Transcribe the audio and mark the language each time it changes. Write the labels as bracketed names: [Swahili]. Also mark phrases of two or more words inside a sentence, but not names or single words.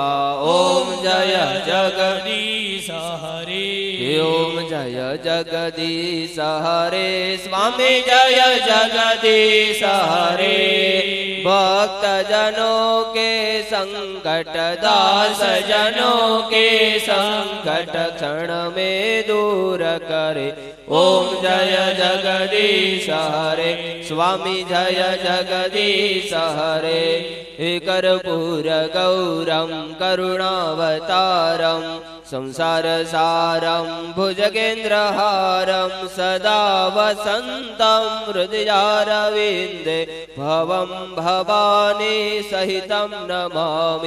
[Hindi] ओम जय जगदीश हरे ओम जय जगदीश हरे स्वामी जय जगदीश हरे भक्त जनों के संकट दास जनों के संकट क्षण में दूर करे. ओम जय जगदीश हरे स्वामी जय जगदीश हरे [Sanskrit] कर्पूर गौरम करुणावतारम संसार सारम भुजगेन्द्रहारम सदा वसंतं हृदयारविन्दे भवं भवानी सहितं नमामि.